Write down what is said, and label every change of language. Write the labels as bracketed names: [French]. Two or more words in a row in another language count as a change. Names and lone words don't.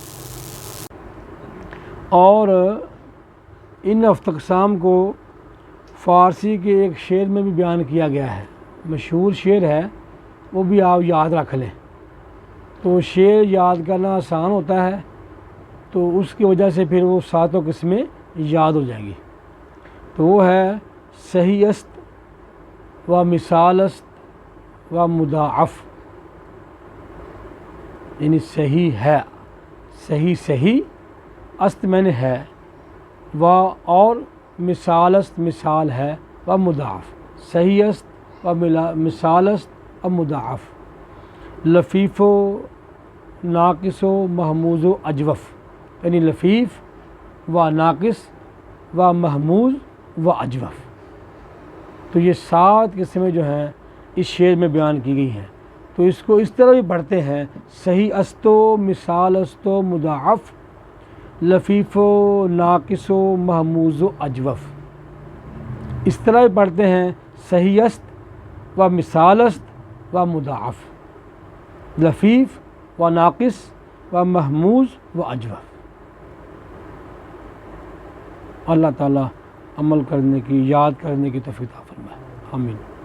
[Urdu] اور ان ہفت اقسام کو فارسی کے ایک شعر میں بھی بیان کیا گیا ہے، مشہور شعر ہے، وہ بھی آپ یاد رکھ لیں۔ تو شعر یاد کرنا آسان ہوتا ہے، تو اس کی وجہ سے پھر وہ ساتوں قسمیں یاد ہو جائیں گی۔ تو وہ ہے [Persian] صحیح است و مثال است و مضاعف، یعنی صحیح ہے، صحیح است [Urdu] میں نے ہے، [Persian] و اور مثال است مثال ہے، و مضاعف، صحیح است و مثال است و مضاعف، لفیف و ناقص و محموز و اجوف، یعنی لفیف و ناقص و محموز و اجوف۔ [Urdu] تو یہ 7 قسمیں جو ہیں اس شعر میں بیان کی گئی ہیں۔ تو اس کو اس طرح بھی پڑھتے ہیں، [Persian] صحیح است و مثال است و مضاعف، لفیف و ناقص و محموز و اجوف۔ [Urdu] اس طرح بھی پڑھتے ہیں، [Persian] صحیح است و مثال است و مضاعف، لفیف و ناقص و محموز و اجوف۔ [Urdu] اللہ تعالیٰ عمل کرنے کی، یاد کرنے کی توفیق عطا فرمائے، آمین۔